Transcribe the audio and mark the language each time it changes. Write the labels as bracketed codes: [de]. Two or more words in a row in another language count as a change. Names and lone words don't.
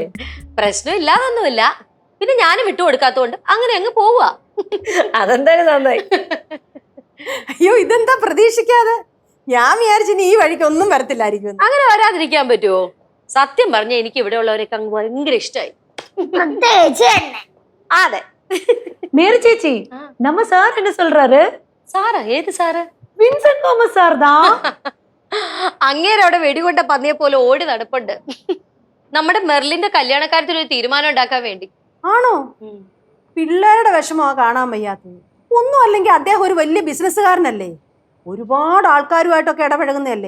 [ml] പ്രശ്നം ഇല്ലാതൊന്നുമില്ല, പിന്നെ ഞാനും വിട്ടു കൊടുക്കാത്തോണ്ട് അങ്ങനെ അങ്ങ് പോവുക. അതെന്തായാലും നന്നായി. അയ്യോ, ഇതെന്താ പ്രതീക്ഷിക്കാതെ? ഞാൻ വിചാരിച്ചു നീ ഈ വഴിക്ക് ഒന്നും വരത്തില്ലായിരിക്കും. അങ്ങനെ വരാതിരിക്കാൻ പറ്റുമോ? സത്യം പറഞ്ഞ എനിക്ക് ഇവിടെ ഉള്ളവരൊക്കെ അങ്ങ് ഭയങ്കര ഇഷ്ടമായി. പ്രത്യേകിച്ച് തന്നെ. അതെ. [ta] மேரி சேச்சி, நம்ம சார் என்ன சொல்றாரு? [ml] സാറാ? ഏത് സാറ്? [ta] வின்சென்ட் തോമസ് സാർ தான். [ml] അങ്ങേരെ അവിടെ വെടികൊണ്ട പന്നിയെ പോലെ ഓടി നടപ്പുണ്ട്. നമ്മുടെ മെർലിന്റെ കല്യാണക്കാര്യത്തിൽ ഒരു തീരുമാനം ഉണ്ടാക്കാൻ വേണ്ടി. ആണോ? പിള്ളേരുടെ വിഷമമാ കാണാൻ വയ്യാത്തത്. ഒന്നും അല്ലെങ്കിൽ അദ്ദേഹം ഒരു വലിയ ബിസിനസ്സുകാരനല്ലേ, ഒരുപാട് ആൾക്കാരുമായിട്ടൊക്കെ ഇടപഴകുന്നതല്ലേ.